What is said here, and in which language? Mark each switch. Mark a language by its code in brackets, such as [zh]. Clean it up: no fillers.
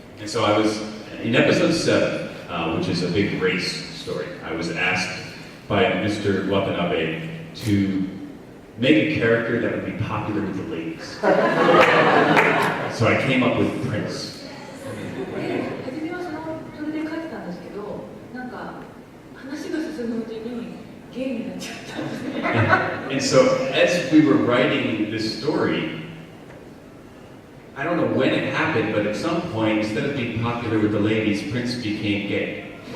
[en] And so I was in episode 7, which is a big race story. I was asked by Mr. Watanabe to make a character that would be popular with the ladies. So I came up with Prince. [ja] で初めはそれで書いてたんですけど、なんか話が進むうちにゲイになっちゃったんですね。 [en] And so as we were writing this story, I don't know when it happened, but at some point, instead of being popular with the ladies, Prince became gay.